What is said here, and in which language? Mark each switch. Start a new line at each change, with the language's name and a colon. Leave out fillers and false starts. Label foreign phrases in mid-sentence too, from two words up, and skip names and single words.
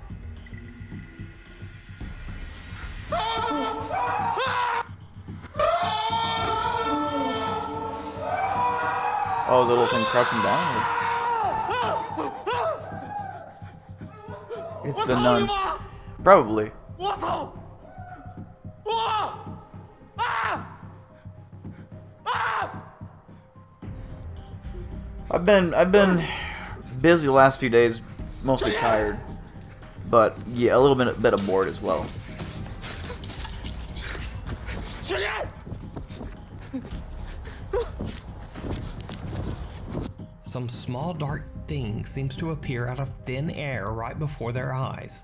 English: Oh, is the little thing crouching down? Or... It's the nun. Probably.
Chinese: 我操！我啊啊！
English: I've been busy the last few days, mostly tired, but yeah, a little bit of bored as well.
Chinese: 小叶！
English: Some small dark thing seems to appear out of thin air right before their eyes.